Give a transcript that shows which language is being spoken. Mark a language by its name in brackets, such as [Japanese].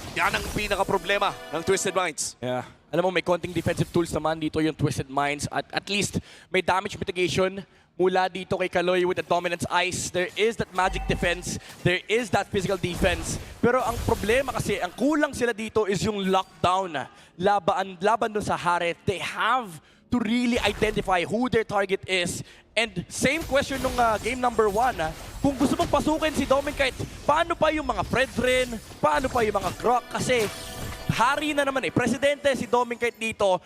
[Filipino] Yan ang pinaka-problema ng Twisted Minds. Yeah. Alam mo, may konting defensive tools naman dito yung Twisted Minds. At least may damage mitigation mula dito kay Kaloy with the Dominance Ice. [English] There is that magic defense. There is that physical defense. [Filipino] Pero ang problema kasi, ang kulang sila dito is yung lockdown. Laban dun sa Haret. [English] They have to really identify who their target is. And same question [Filipino] nung game number 1. Kung gusto mong pasukin si Kite, paano pa yung mga Fredrin? Paano pa yung mga Grak? Kasi hari na naman eh. Presidente si Kite dito.